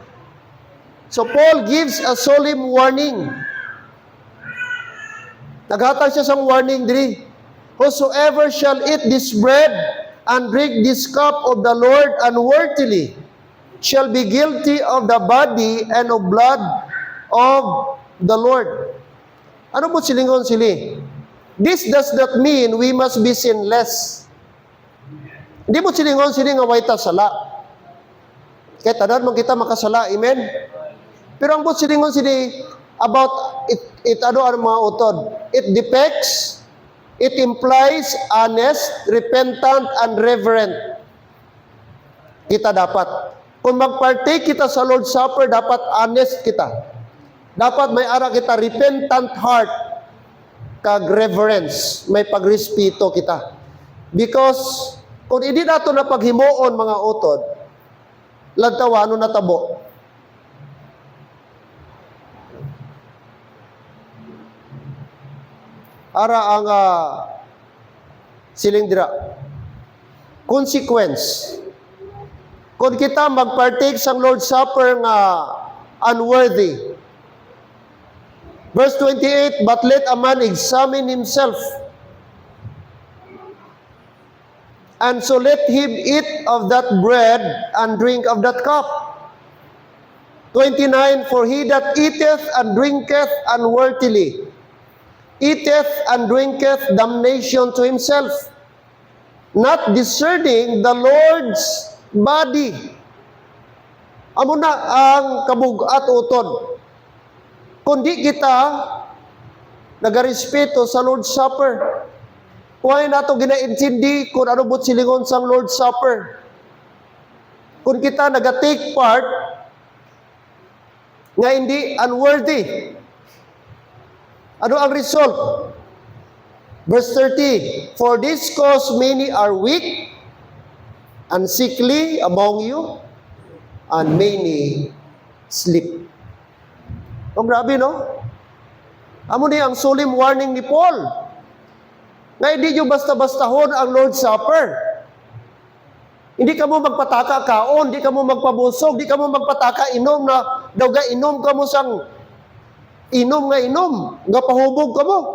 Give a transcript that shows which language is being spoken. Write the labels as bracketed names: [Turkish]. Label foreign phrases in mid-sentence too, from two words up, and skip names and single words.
[English] So Paul gives a solemn warning. [Hiligaynon] Naghatag siya sang warning diri. [English] Whosoever shall eat this bread and drink this cup of the Lord unworthily shall be guilty of the body and of blood of the Lord. [Hiligaynon] Ano po silingon sili? [English] This does not mean we must be sinless. [Hiligaynon] Hindi mo silingon sili nga way ta sala. Kaya tanan man kita makasala, amen? Pero ang bot silingon sili [English] about it [Hiligaynon] ano ang mga utod. [English] It depicts, it implies honest, repentant, and reverent. [Hiligaynon] Kita dapat. Kung mag-partake kita sa Lord's Supper, dapat honest kita. Dapat may ara kita [English] repentant heart, [Hiligaynon] kag reverence, may pagrespeto kita. Because kung hindi nato na paghimuon mga utod, lagtawa ano natabo. Ara ang silindra. Consequence. Kung kita mag-partake sa Lord's Supper nga unworthy. [English] Verse 28, but let a man examine himself. And so let him eat of that bread and drink of that cup. 29, for he that eateth and drinketh unworthily eateth and drinketh damnation to himself, not discerning the Lord's body. [Hiligaynon] Amo na ang kabugat utod. Kundi kita nagarespeto sa Lord's Supper. Why nato ginaintindi kung ano bot silingon sang Lord's Supper? Kung kita naga-take part nga hindi unworthy, ano ang result? [English] Verse 30, for this cause many are weak and sickly among you, and many sleep. [Hiligaynon] Oh, grabe, no? Amo ni ang [English] solemn warning [Hiligaynon] ni Paul. Nga hindi nyo basta-bastahon ang Lord's Supper. Hindi ka mo magpataka kaon, hindi ka mo magpabusog, hindi ka mo magpataka inom na daw ga inom ka mo sang inom, nga pahubog ka mo.